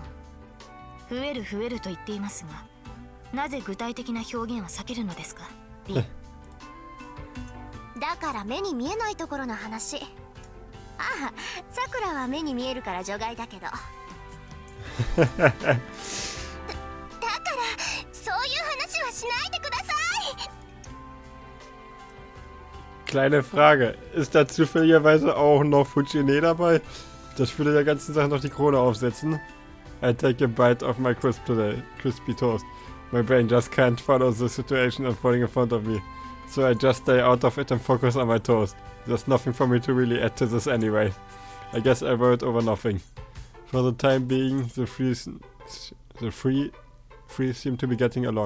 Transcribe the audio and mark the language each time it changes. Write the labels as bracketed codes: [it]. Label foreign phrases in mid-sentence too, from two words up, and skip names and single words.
[ja] 増える増えると言っていますが、なぜ具体的な表現は避けるのですか、リン。だから目に見えないところの話。ああ、さくらは目に見えるから除外だけど。だからそういう話はしないでください。 [de] Kleine Frage, ist da zufälligerweise auch noch Fujine dabei? Das würde der ganzen Sache noch die Krone aufsetzen. [en] I take a bite of my crispy toast. My brain just can't follow the situation unfolding in front of me. So I just stay out of it and focus on my toast. There's nothing for me to really add to this anyway. I guess I wrote over nothing. For the time being, the three seem to be getting along.